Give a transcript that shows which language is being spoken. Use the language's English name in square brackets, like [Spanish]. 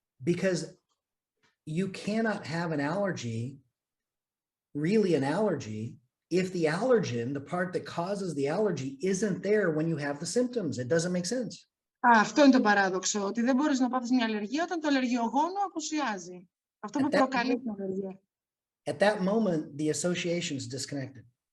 [English] Because you cannot have an allergy, really an allergy, if the allergen, the part that causes the allergy, isn't there when you have the symptoms. It doesn't make sense. [Greek] Αυτό είναι το παράδοξο, ότι δεν μπορείς να πάθεις μια αλλεργία όταν το αλλεργιογόνο απουσιάζει. Αυτό που προκαλεί την αλλεργία. [English] at that moment, the association is disconnected.